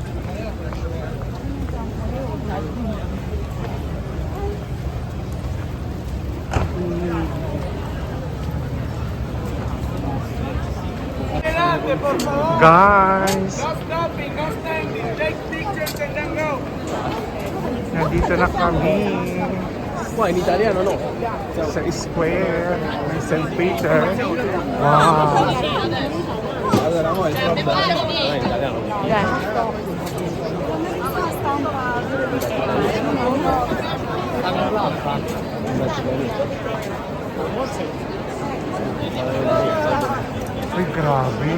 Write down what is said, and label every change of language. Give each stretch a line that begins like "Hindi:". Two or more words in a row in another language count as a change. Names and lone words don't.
Filipino: Guys! Nandito na kami
Italian: Qua in italiano no?
Filipino: sa square ng St. Peter. Wow!
Italian: Allora, mo il stop in italiano.
Filipino: Ay, grabe.